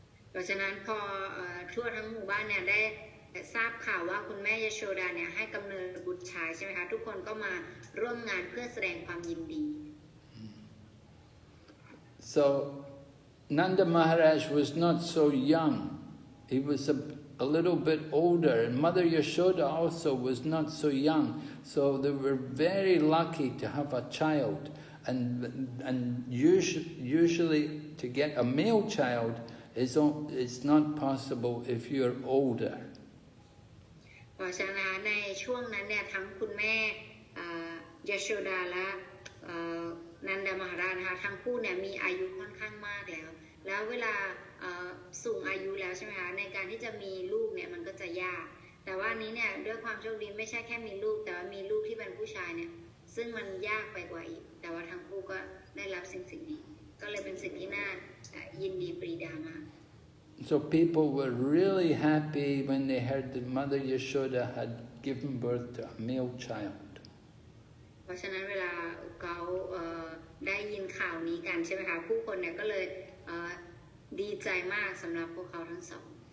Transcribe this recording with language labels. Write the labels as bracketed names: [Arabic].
[Thai] เพราะฉะนั้นพอทั่วทั้งหมู่บ้านเนี่ยได้ทราบข่าวว่าคุณแม่ยโสดาเนี่ยให้กำเนิดบุตรชายใช่ไหมคะทุกคนก็มาร่วมงานเพื่อแสดงความยินดี [English] So Nanda Maharaj was not so young. He was a little bit older, and Mother Yashoda also was not so young. So they were very lucky to have a child. And usually to get a male child is not possible if you're older. [Thai] เพราะฉะนั้นในช่วงนั้นเนี่ยทั้งคุณแม่ยโสดาและนันดามหาราชนะคะทั้งคู่เนี่ยมีอายุค่อนข้างมากแล้วเวลาสูงอายุแล้วใช่ไหมคะในการที่จะมีลูกเนี่ยมันก็จะยากแต่ว่านี้เนี่ยด้วยความโชคดีไม่ใช่แค่มีลูกแต่ว่ามีลูกที่เป็นผู้ชายเนี่ยซึ่งมันยากไปกว่าอีกแต่ว่าทั้งคู่ก็ได้รับสิ่งนี้ก็เลยเป็นสิ่งที่น่ายินดีปรีดามาก [English] So people were really happy when they heard that Mother Yashoda had given birth to a male child. [Thai] เพราะฉะนั้นเวลาเขาได้ยินข่าวนี้กันใช่ไหมคะผู้คนเนี่ยก็เลยดีใจมากสำหรับพวกเขาทั้งสอง